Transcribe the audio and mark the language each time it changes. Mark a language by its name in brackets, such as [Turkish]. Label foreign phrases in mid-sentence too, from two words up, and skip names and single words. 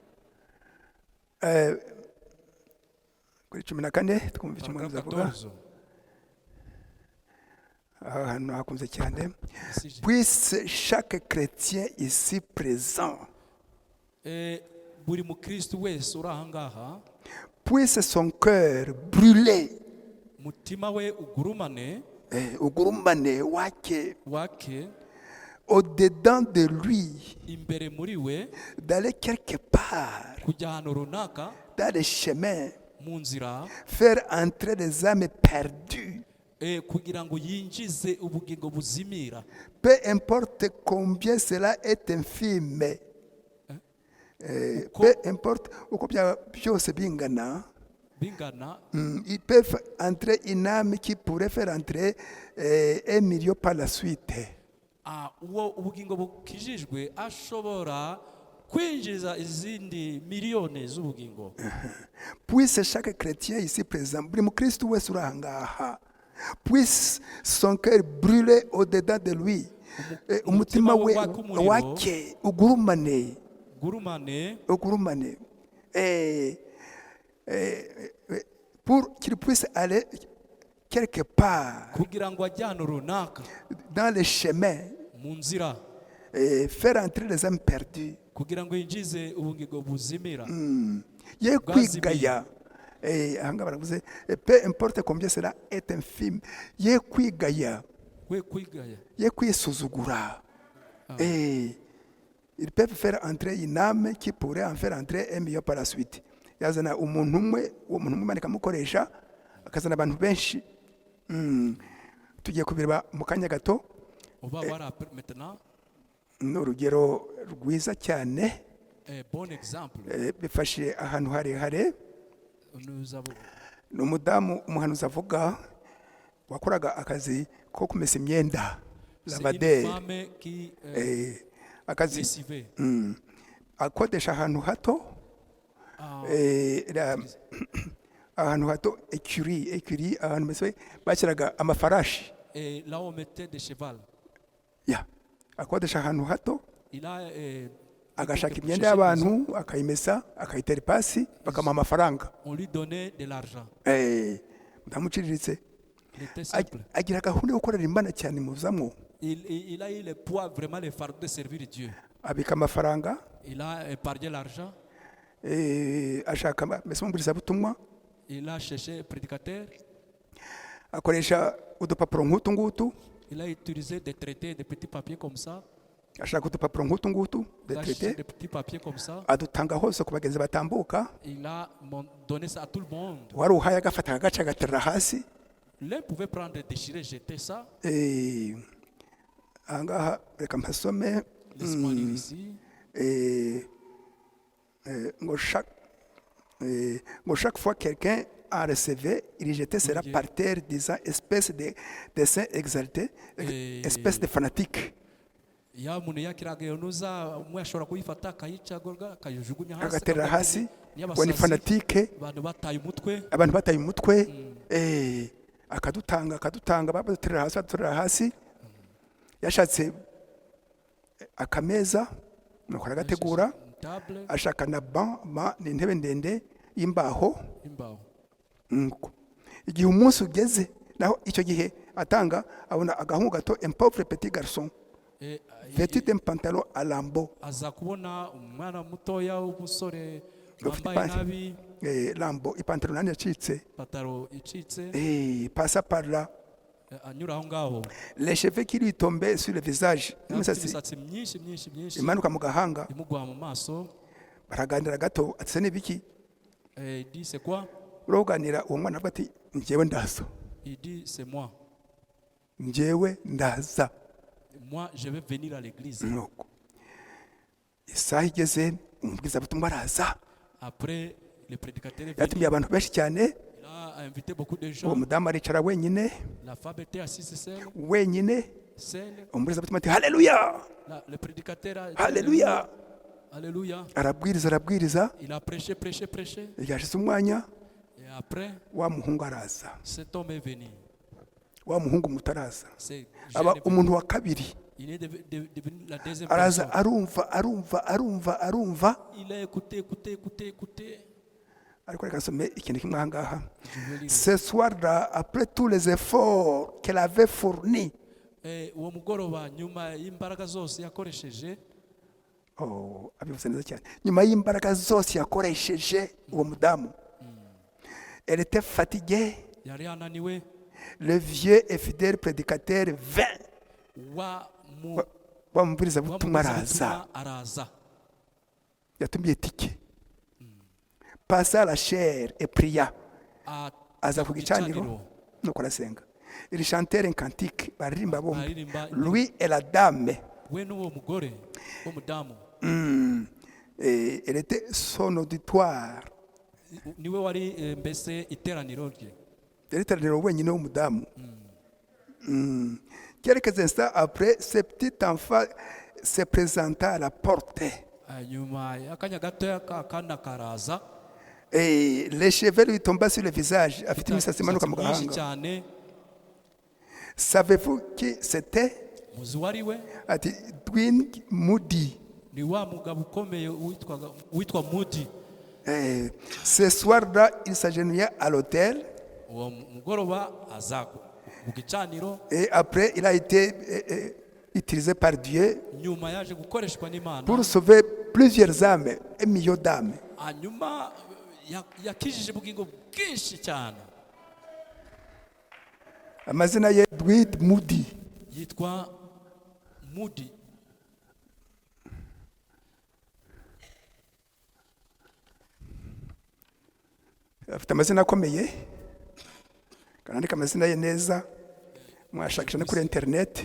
[Kinyarwanda] Kuri 14 twumva icyo umuhanuzi avuga. 14. Aha hantu hakunze cyane. [French] Ici, j'ai- Puisse chaque chrétien ici présent, [Kinyarwanda] buri mukristo wese uri aha ngaha [French] puisse son cœur brûler, [Kinyarwanda] umutima we ugurumane ugurumane wake wake [French] au-dedans de lui, [Kinyarwanda] imbere muri we, [French] d'aller quelque part, [Kinyarwanda] kujya ahantu runaka [French] dans les chemins, [Kinyarwanda] mu nzira, [French] faire entrer les âmes perdues. [Kinyarwanda] kugira ngo yinjize ubugingo buzimira. [French] Peu importe combien cela est infime, peu importe [Kinyarwanda] uko byaba byose bingana, Bingana [French] ils peuvent entrer une âme qui pourrait faire entrer 1 million par la suite. [Kinyarwanda] uwo ubugingo bukijijwe ashobora kwinjiza izindi miliyoni z'ubugingo. [French] Puisse chaque chrétien ici présent, [Kinyarwanda] buri mukristo wese uri aha ngaha, [French] puisse son cœur brûler au-dedans de lui, [Kinyarwanda] umutima we wake ugurumane, Gurumane [French] pour qu'il puisse aller quelque part [Kinyarwanda] kugira ngo ajye ahantu runaka [French] dans les chemins, [Kinyarwanda] mu nzira, [French] faire entrer les âmes perdues. [Kinyarwanda] kugira ngo yinjize ubugingo buzimira. Ye kwigaya, ahanga baravuze, [French] peu importe combien cela est infime, [Kinyarwanda] ye kwigaya, We kwigaya. ye kwisuzugura. [French] Ils peuvent faire entrer une âme qui pourrait en faire entrer 1 million par la suite. [Kinyarwanda] Yazana umuntu umwe, uwo muntu umwe bakamukoresha, akazana abantu benshi. Tugiye kubireba mu kanya gato. [French] On va voir après maintenant [Kinyarwanda] Ni urugero rwiza cyane, [French] un bon exemple. [Kinyarwanda] bifashe ahantu harehare. [French] Nous avons [Kinyarwanda] Ni umudamu umuhanuzi avuga wakoraga akazi ko kumesa imyenda, [French] c'est une lavaderi, femme qui [Kinyarwanda] akazi [French] lessivait. [Kinyarwanda] akodesha ahantu hato, ahantu hato, écurie, ahantu mbese bashyiraga amafarashi, [French] Et là on mettait des chevals. [Kinyarwanda] akodesha ahantu hato, [French] Il a [Kinyarwanda] agashaka imyenda y'abantu akayimesa, akayitera ipasi, bakamuha amafaranga. [French] on lui donnait de l'argent. [Kinyarwanda] Umudamu uciriritse [French] Il était simple. [Kinyarwanda] agira gahunda yo gukorera Imana cyane muzamwo, [French] Il a eu le poids, vraiment le fardeau de servir Dieu. [Kinyarwanda] abika amafaranga, [French] Il a épargné l'argent. [Kinyarwanda] ashaka mbese umubwirizabutumwa, [French] Il a cherché un prédicateur. [Kinyarwanda] akoresha udupapuro nk'utu ngutu, [French] Il a utilisé des traités, des petits papiers comme ça. [Kinyarwanda] ashaka udupapuro nk'utu ngutu, [French] Il a cherché detrete, des petits papiers comme ça. [Kinyarwanda] adutanga hose ku bagenzi batambuka, [French] Il a donné ça à tout le monde. [Kinyarwanda] wari uhaye agafata agace agaterera hasi. [French] L'un pouvait prendre, déchirer, jeter ça. [Kinyarwanda] Ahangaha reka mpasome. [French] Laisse-moi lire ici. Ngo chaque fois quelqu'un a recevé, il jetait cela par terre, disant espèce de saint exalté, espèce de fanatique. [Kinyarwanda] Ya umuntu yakiraga iyo ntuza umwe ashobora kuyifata akayicagurwa akayijugunya hasi Agaterera hasi, ngo ni y'abasazi, fanatike, abantu bataye umutwe. abantu bataye umutwe, akadutanga, baduterera hasi, baduterera hasi. Yashatse akameza, nuko aragategura, [French] Une table, [Kinyarwanda] ashaka na ban, ni intebe ndende y'imbaho. imbaho. Igihe umunsi ugeze, naho icyo gihe atanga, abona agahungu gato, [French] un pauvre petit garçon, vêtu d'un pantalon à lambeaux, [Kinyarwanda] aza kubona umwana mutoya w'umusore wambaye nabi, lambeaux, ipantaro nani yacitse, pataro icitse, [French] passa par là, [Kinyarwanda] anyura aho ngaho. [French] les cheveux qui lui tombaient sur le visage, [Kinyarwanda] Afite imisatsi imisatsi myinshi myinshi myinshi imanuka mu gahanga, imugwa mu maso. baraganira gato ati se n'ibiki [French] Et il dit, c'est quoi? [Kinyarwanda] uroganira uwo mwana avuga ati njyewe ndaza [French] Il dit, c'est moi. [Kinyarwanda] njyewe ndaza [French] Moi, je vais venir à l'église. [Kinyarwanda] nuko isaha igeze umubwirizabutumwa araza [French] Après, le prédicateur est [Kinyarwanda] yatumiye [French] venu. [Kinyarwanda] abantu benshi cyane [French] Il a invité beaucoup de [Kinyarwanda] uwo [French] gens. [Kinyarwanda] mudamu aricara wenyine [French] La femme était assise seule. [Kinyarwanda] wenyine [French] Seule. [Kinyarwanda] umubwirizabutumwa ati haleluya [French] Le prédicateur a dit, [Kinyarwanda] haleluya [French] Alléluia. [Kinyarwanda] arabwiriza [French] Il a prêché, prêché, prêché. [Kinyarwanda] yashize umwanya [French] Et après, [Kinyarwanda] wa muhungu araza [French] cet homme est venu. [Kinyarwanda] wa muhungu mutaraza [French] C'est [Kinyarwanda] aba [French] jeune est venu. [Kinyarwanda] umuntu wa kabiri [French] Il est devenu la deuxième [Kinyarwanda] araza [French] personne. [Kinyarwanda] arumva [French] Il a écouté, écouté, écouté, écouté. [Kinyarwanda] ariko reka nsome ikintu kimwe aha ngaha [French] Je vais lire. ce soir-là après tous les efforts qu'elle avait fournis [Kinyarwanda] Uwo mugoroba nyuma y'imbaraga zose yakoresheje, abivuze neza cyane nyuma y'imbaraga zose yakoresheje uwo mudamu [French] elle était fatiguée [Kinyarwanda] yari ananiwe. [French] le vieux et fidèle prédicateur vint [Kinyarwanda] wa mubwirizabutumwa araza yatumiye tike [French] passa la chair et pria [Kinyarwanda] aza ku gicaniro nuko arasenga [French] il chantait un cantique [Kinyarwanda] baririmba bombi [French] lui et la dame [Kinyarwanda] we n'uwo mugore w'umudamu. [French] elle était son auditoire [Kinyarwanda] niwe wari mbese iteraniro rye. yari iteraniro wenyine w'umudamu. [French] Quelques instants après, ce petit enfant se présenta à la porte. [Kinyarwanda] nyuma y'akanya gatoya kakana karaza. [French] Et les cheveux lui tombaient sur le visage. [Kinyarwanda] Afite imisatsi imanuka mu myinshi gahanga. cyane. [French] Savez-vous qui c'était? [Kinyarwanda] muzi wari we? Ati Dwight Moody. ni wa mugabo ukomeye witwa Moody. [French] Ce soir-là, il s'agenouilla à l'autel. [Kinyarwanda] uwo mugoroba aza mu gicaniro. [French] Et après, il a été utilisé par Dieu [Kinyarwanda] nyuma yaje gukoreshwa n'Imana [French] pour sauver plusieurs âmes, un million d'âmes. [Kinyarwanda] hanyuma yakijije ubugingo bwinshi cyane. Amazina ye Dwight Moody. yitwa Moody. Afite amazina akomeye kanandika amazina ye neza mwashakisha no kuri internet.